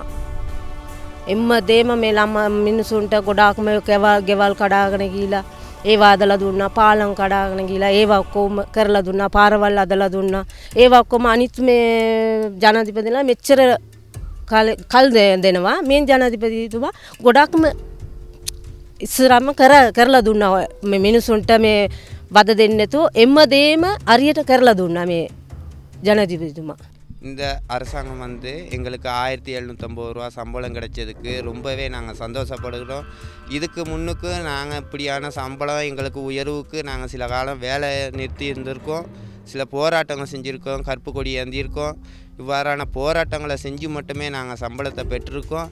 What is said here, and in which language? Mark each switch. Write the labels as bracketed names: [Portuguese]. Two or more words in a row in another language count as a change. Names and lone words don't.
[Sinhala] එම්ම දේම මේ මිනිසුන්ට ගොඩාක්ම ගෙවල් කඩාගෙන ගිහිලා ඒවා අදලා දුන්නා, පාලම් කඩාගෙන ගිහිලා ඒවා ඔක්කොම කරලා දුන්නා, පාරවල් අදලා දුන්නා. ඒවා ඔක්කොම අනිත් මේ ජනාධිපතිලා මෙච්චර කල් දෙනවා. මේ ජනාධිපතිතුමා ගොඩාක්ම ඉස්සරහම කරලා දුන්නා. මේ මිනිසුන්ට මේ වද දෙන්නේ නැතුව එම්ම දේම අරියට කරලා දුන්නා මේ ஜனாதிபதிமா. [Tamil] இந்த அரசாங்கம் வந்து எங்களுக்கு 1750 ரூபா சம்பளம் கிடைச்சதுக்கு ரொம்பவே நாங்கள் சந்தோஷப்படுகிறோம். இதுக்கு முன்னுக்கு நாங்கள் இப்படியான சம்பளம் எங்களுக்கு உயர்வுக்கு நாங்கள் சில காலம் வேலை நிறுத்தி இருந்திருக்கோம். சில போராட்டங்கள் செஞ்சுருக்கோம், கருப்பு கொடி ஏந்தியிருக்கோம். இவ்வாறான போராட்டங்களை செஞ்சு மட்டுமே நாங்கள் சம்பளத்தை பெற்றிருக்கோம்.